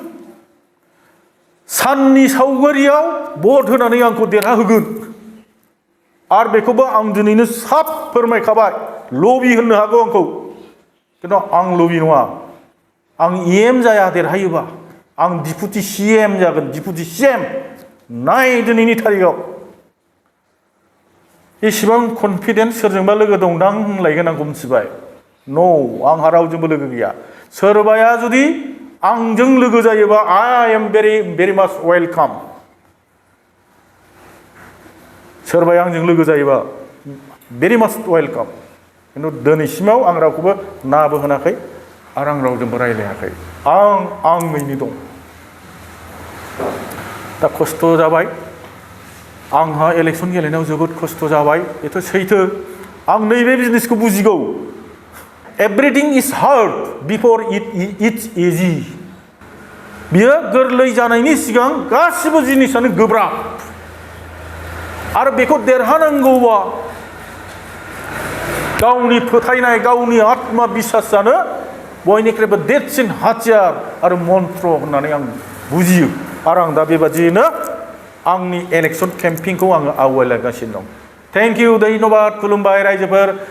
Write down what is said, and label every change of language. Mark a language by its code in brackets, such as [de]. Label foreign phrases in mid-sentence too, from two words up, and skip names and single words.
[brx] साननि सावगारियाव भट होनानै आंखौ देरहाहोगोन आरो बेखौबो आं दिनैनो साफ फोरमायखाबाय लबि होननो हागौ आंखौ खिन्थु आं लबि नङा आं एम जाया देरहायोबा आं डिपुटि सिएम जागोन डिपुटि सिएम नाय दिनैनि थारिखआव एसेबां कनफिडेन्स सोरजोंबा लोगो दंदां होनलायगोन आंखौ मिथिबाय नो आंहा रावजोंबो लोगो गैया सोरबाया जुदि आंजों लोगो जायोबा [en] I am very much welcome [brx] सोरबाया आंजों लोगो जायोबा [en] very much welcome [brx] खिन्थु दिनैसिमाव आं रावखौबो नाबो होनाखै आरो आं रावजोंबो रायलायाखै आं आङैनो दं दा खस्थ' जाबाय आंहा इलेक्सन गेलेनायाव जोबोद खस्थ' जाबाय बेथ' सैथो आं नैबे बिजनेसखौ बुजिगौ [en] everything is hard before it's easy [brx] बियो गोरलै जानायनि सिगां गासिबो जिनिसानो गोब्राब आरो बेखौ देरहानांगौबा गावनि फोथायनाय गावनि आत्मा बिसासानो बयनिख्रुइबो देरसिन हाथियार आरो मन्त्र होननानै आं बुजियो आरो आं दा बेबादियैनो आंनि इलेक्सन केम्पिंखौ आङो आवगायलांगासिनो दं [en] thank you [brx] धन्यबाद खुलुमबाय रायजोफोर